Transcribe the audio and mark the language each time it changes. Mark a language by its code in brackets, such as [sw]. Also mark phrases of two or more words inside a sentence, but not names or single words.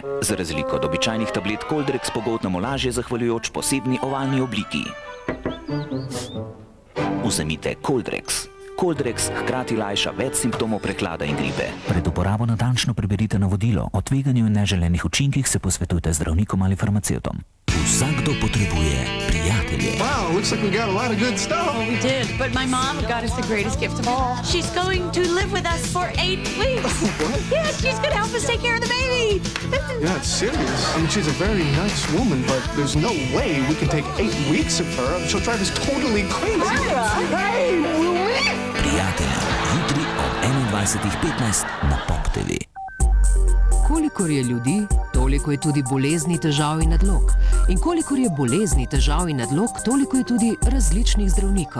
[sl] Za razliko od običajnih tablet Coldrex pogoltnemo lažje zahvaljujoč posebni ovalni obliki. Vzemite Coldrex. Coldrex hkrati lajša več simptomov prehlada in gripe. Pred uporabo natančno preberite navodilo. O tveganju in neželenih učinkih se posvetujte zdravnikom ali farmacevtom. Vsakdo potrebuje prijatelje. [en] Wow, looks like we got a lot of good stuff. We did, but my mom got us the greatest gift of all. She's going to live with us for 8 weeks. What? Yeah, she's going to help us take care of the baby. You're not serious. I mean, she's a very nice woman, but there's no way we can take 8 weeks of her. She'll drive us totally crazy. Hey, [sl] Prijatelja, jutri ob 21:15 na Pop TV. Kolikor je ljudi, toliko je tudi bolezni, težav in nadlog. In kolikor je bolezni, težav in nadlog, toliko je tudi različnih zdravnikov.